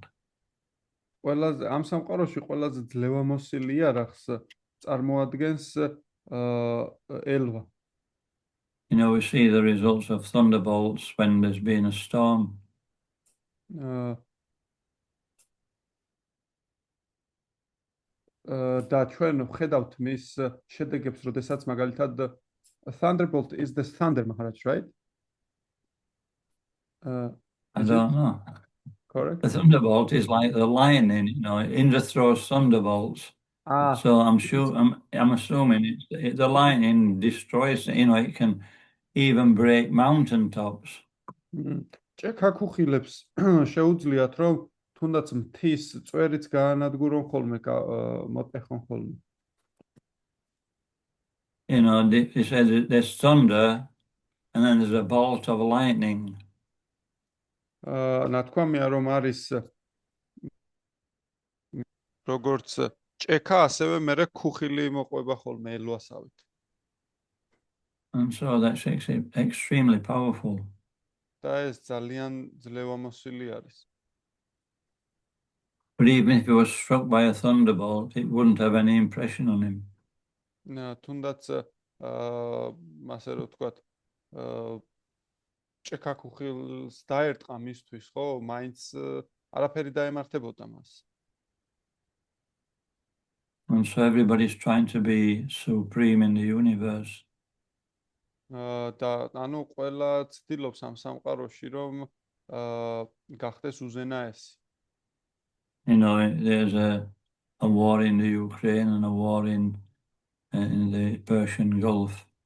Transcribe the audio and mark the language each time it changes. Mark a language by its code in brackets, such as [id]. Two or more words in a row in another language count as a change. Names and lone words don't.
[ka] ყველაზე ამ სამყაროში ყველაზე ძლევამოსილი იარაღს წარმოადგენს ელვა. [en] We see the results of thunderbolts when there's been a storm. [ka] და ჩვენ ვხედავთ მის შედეგებს, როდესაც მაგალითად [en] thunderbolt is the thunder, Maharaj, right? I don't know. Correct. The thunderbolt is like the lightning, Indra throws thunderbolts. So I'm assuming the lightning destroys, it can even break mountain tops. [ka] ჭექაქუხილებს შეუძლიათ რომ თუნდაც მთის წვერიც გაანადგურონ ხოლმე, მოტეხონ ხოლმე. [en] They said there's thunder and then there's a bolt of lightning. [ka] ნათქვამია რომ არის როგორც ჭექა, ასევე მერე ქუხილი მოყვება ხოლმე ელვასავით. [en] And so that's extremely powerful. [ka] და ეს ძალიან ძლევამოსილი არის. [en] But even if he was struck by a thunderbolt, it wouldn't have any impression on him. [ka] თუნდაც ასე რომ ვთქვათ, ჭექაქუხილს დაერტყა მისთვის, ხო, მაინც არაფერი დაემართებოდა მას. [en] And so everybody's trying to be supreme in the universe. [ka] და ანუ ყველა ცდილობს ამ სამყაროში რომ გახდეს უზენაესი. [en] There's a war in the Ukraine and a war in the Persian Gulf.